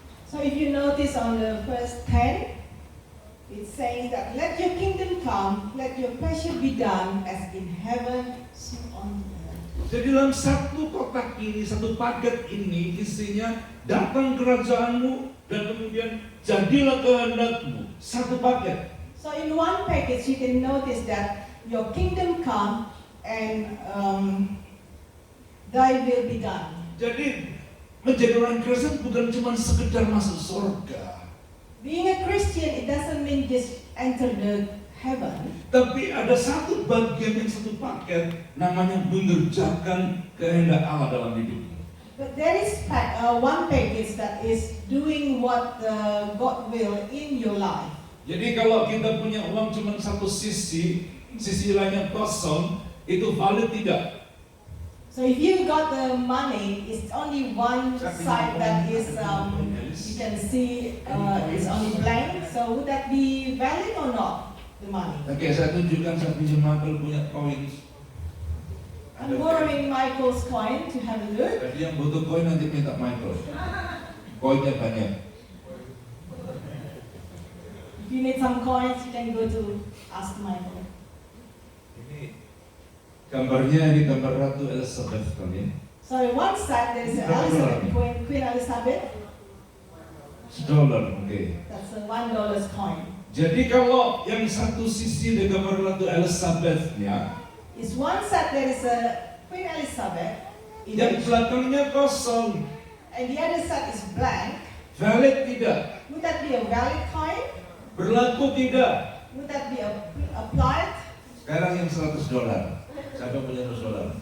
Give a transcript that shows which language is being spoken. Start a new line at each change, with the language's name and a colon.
English: So if you notice on the verse 10, it's saying that let your kingdom come, let your pleasure be done as in heaven, so on earth.
Indonesian: Jadi dalam satu kotak ini, satu paket ini isinya datang kerajaanmu dan kemudian jadilah kehendakmu. Satu paket.
English: So in one package you can notice that your kingdom come and thy will be done.
Indonesian: Jadi menjadi orang Kristen bukan cuma sekedar masuk surga.
English: Being a Christian, it doesn't mean just enter the heaven.
Indonesian: Tapi ada satu bagian yang satu paket, namanya mengerjakan kehendak Allah dalam hidupmu.
English: But there is one package that is doing what God will in your life.
Indonesian: Jadi kalau kita punya uang cuma satu sisi lainnya kosong, itu valid tidak?
English: So if you got the money, it's only one side that is, you can see is only blank. So would that be valid or not, the money?
Indonesian: Oke, saya tunjukkan, saya pinjam Michael punya koin.
English: I'm borrowing Michael's coin to have a look.
Indonesian: Jadi yang butuh koin nanti minta Michael. Koinnya banyak.
English: If you need some coins, you can go to ask Michael.
Indonesian: Ini gambarnya, ini gambar Ratu Elizabeth kan ya.
English: So on one side there is Elizabeth, Queen Elizabeth.
Indonesian: $1, oke.
English: That's a $1 coin.
Indonesian: Jadi kalau yang satu sisi dari gambar Ratu Elizabeth-nya,
English: Is one side there is a Queen Elizabeth,
Indonesian: yang belakangnya kosong,
English: and the other side is blank.
Indonesian: valid tidak?
English: Would that be a valid coin?
Indonesian: Berlaku tidak?
English: Would that be applied?
Indonesian: Sekarang yang $100. Siapa punya $100?